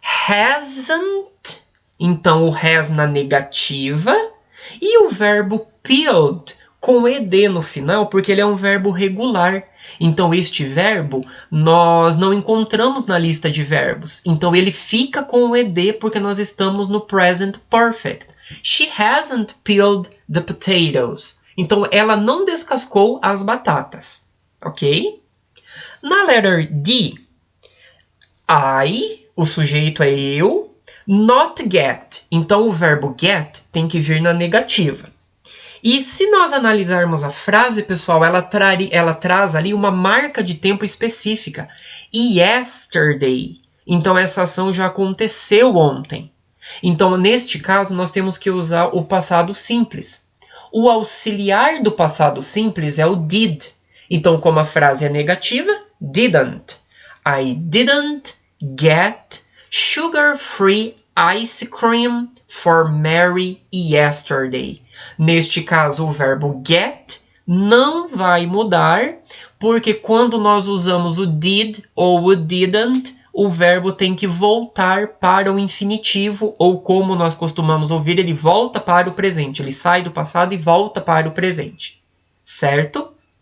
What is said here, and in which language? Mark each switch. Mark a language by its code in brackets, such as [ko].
[pt] hasn't, então o has na negativa, e o verbo peeled, com ed no final, porque ele é um verbo regular. Então, este verbo nós não encontramos na lista de verbos. Então, ele fica com o ed porque nós estamos no present perfect. [en] She hasn't peeled the potatoes. [pt] Então, ela não descascou as batatas. Ok? Na letra D, I, o sujeito é eu, [en] not get. [pt] Então, o verbo get tem que vir na negativa. E se nós analisarmos a frase, pessoal, ela traz ali uma marca de tempo específica. [en] Yesterday. [pt] Então, essa ação já aconteceu ontem. Então, neste caso, nós temos que usar o passado simples. O auxiliar do passado simples é o did. Então, como a frase é negativa, didn't. [en] I didn't get sugar-free ice cream for Mary yesterday. [pt] Neste caso, o verbo get não vai mudar, porque quando nós usamos o did ou o didn't, o verbo tem que voltar para o infinitivo, ou como nós costumamos ouvir, ele volta para o presente. Ele sai do passado e volta para o presente. Certo?